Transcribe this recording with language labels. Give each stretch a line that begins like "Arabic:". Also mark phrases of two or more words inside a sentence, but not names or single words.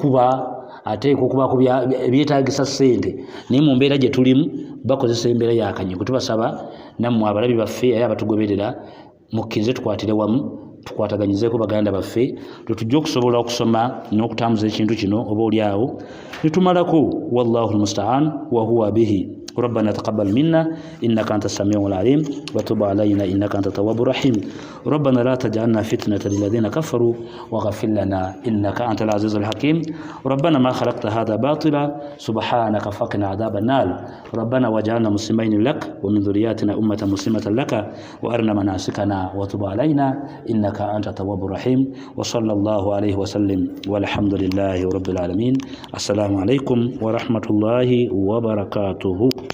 Ganda: okuba ku byetaagisa ssente naye mu mbeera gye tulimu bakozesa embeera yakanyigo tubasaba nammwe abalabi baffe era abatugoberera mukkirize tukwatire wamu tukwataganyizeeko baganda baffe tetujja okusobola okusoma n'okutambuza ekintu kino oba oli awo nitumalako
Arabic: والله المستعان وهو به ربنا تقبل منا إنك أنت السميع العليم وتب علينا إنك أنت التواب الرحيم ربنا لا تجعلنا فتنة للذين كفروا واغفر لنا إنك أنت العزيز الحكيم ربنا ما خلقت هذا باطلا سبحانك فقنا عذاب النار ربنا وجعلنا مسلمين لك ومن ذرياتنا أمة مسلمة لك وأرنا مناسكنا وتب علينا إنك أنت التواب الرحيم وصلى الله عليه وسلم والحمد لله رب العالمين السلام عليكم ورحمة الله وبركاته